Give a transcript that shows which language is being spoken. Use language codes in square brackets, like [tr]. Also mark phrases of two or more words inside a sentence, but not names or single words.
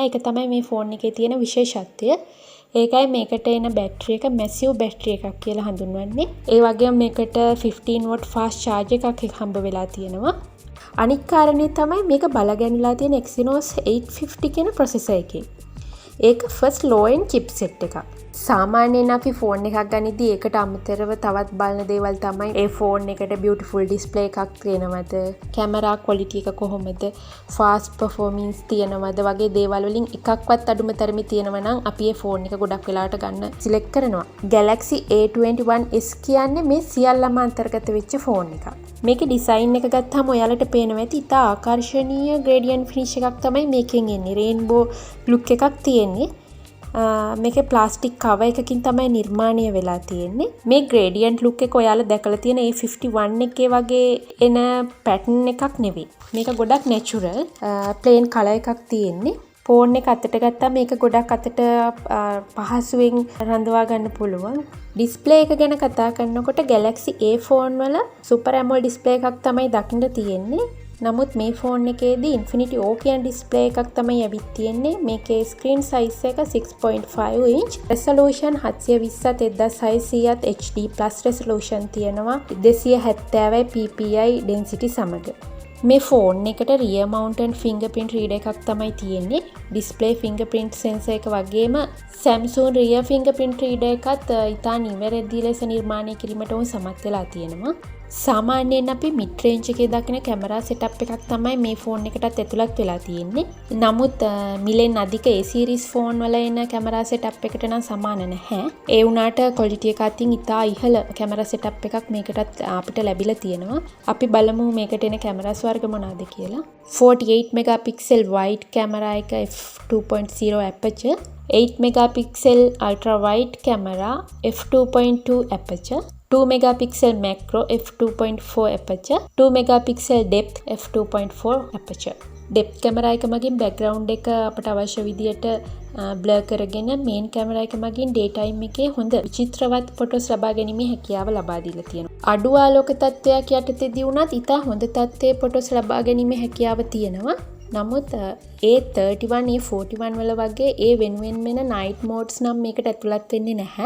[si] ඒක තමයි මේ ෆෝන් එකේ තියෙන විශේෂත්වය. ඒකයි මේකට එන බැටරි එක massive බැටරි එකක් කියලා හඳුන්වන්නේ. ඒ වගේම මේකට 15 [en] watt fast charge [si] එකක් හම්බ වෙලා තියෙනවා. අනිත් කාරණේ තමයි මේක බලගැනිලා තියෙන Exynose 850 කියන processor එකකින්. ඒක [en] first low end chipset [si] එකක්. සාමාන්‍යයෙන් අපි ෆෝන් එකක් ගනිද්දී ඒකට අමතරව තවත් බලන දේවල් තමයි ඒ ෆෝන් එකට [en] beautiful display [si] එකක් තියෙනවද, [en] camera quality [si] එක කොහොමද, [en] fast performance [si] තියෙනවද වගේ දේවල් වලින් එකක්වත් අඩුම තරමේ තියෙනවා නම් අපි ඒ ෆෝන් එක ගොඩක් වෙලාවට ගන්න select කරනවා. Galaxy A21s කියන්නේ මේ සියල්ලම අන්තර්ගත වෙච්ච ෆෝන් එකක්. මේකේ ඩිසයින් එක ගත්තාම ඔයාලට පේනවා ඇති ඉතා ආකර්ෂණීය [en] gradient finish [si] එකක් තමයි මේකෙන් එන්නේ. [en] rainbow look [si] එකක් තියෙන්නේ. මේකේ ප්ලාස්ටික් කවර් එකකින් තමයි නිර්මාණය වෙලා තියෙන්නේ. මේ [en] gradient look [si] එක ඔයාලා දැකලා තියෙන A51 එකේ වගේ එන pattern එකක් නෙවෙයි. මේක ගොඩක් [en] natural plain color [si] එකක් තියෙන්නේ. ෆෝන් එක අතට ගත්තාම මේක ගොඩක් අතට පහසුවෙන් රඳවා ගන්න පුළුවන්. ඩිස්ප්ලේ එක ගැන කතා කරනකොට Galaxy A ෆෝන් වල Super AMOLED ඩිස්ප්ලේ එකක් තමයි දකින්න තියෙන්නේ. නමුත් මේ ෆෝන් එකේදී Infinity O කියන ඩිස්ප්ලේ එකක් තමයි ඇවිත් තියෙන්නේ. මේකේ ස්ක්‍රීන් සයිස් එක 6.5 [en] inch, resolution [si] 720ත් 1600ත් [en] HD+ resolution [si] තියෙනවා. 270යි [en] ppi density [si] සමග. මේ ෆෝන් එකට [en] rear mounted fingerprint reader [si] එකක් තමයි තියෙන්නේ. [en] display fingerprint sensor [si] එක වගේම Samsung [en] rear fingerprint reader [si] එකත් ඉතා නිවැරදි ලෙස නිර්මාණය කිරීමට උන් සමත් වෙලා තියෙනවා. සාමාන්‍යයෙන් අපි [en] mid range [si] එකේ දකින කැමරා setup එකක් තමයි මේ ෆෝන් එකටත් ඇතුළත් වෙලා තියෙන්නේ. නමුත් මිලෙන් අධික A series ෆෝන් වල එන කැමරා setup එකට නම් සමාන නැහැ. ඒ වුණාට quality එක අතින් ඉතා ඉහළ කැමරා setup එකක් මේකටත් අපිට ලැබිලා තියෙනවා. අපි බලමු මේකට එන කැමරා වර්ග මොනවාද කියලා. [en] 48 megapixel wide camera එක f2.0 aperture, 8 megapixel ultra wide camera f2.2 aperture, 2 megapixel macro f2.4 aperture, 2 megapixel depth f2.4 aperture. depth camera [si] එක මගින් background එක අපට අවශ්‍ය විදියට blur කරගෙන [en] main camera [si] එක මගින් daytime එකේ හොඳ විචිත්‍රවත් photos ලබා ගැනීමේ හැකියාව ලබා දීලා තියෙනවා. අඩු ආලෝක තත්ත්වයක් යටතේදී වුණත් ඉතා හොඳ තත්ත්වයේ photos ලබා ගැනීමේ හැකියාව තියෙනවා. නමුත් A31 A41 වල වගේ ඒ වෙනුවෙන් වෙන [en] night modes [si] නම් මේකට ඇතුළත් වෙන්නේ නැහැ.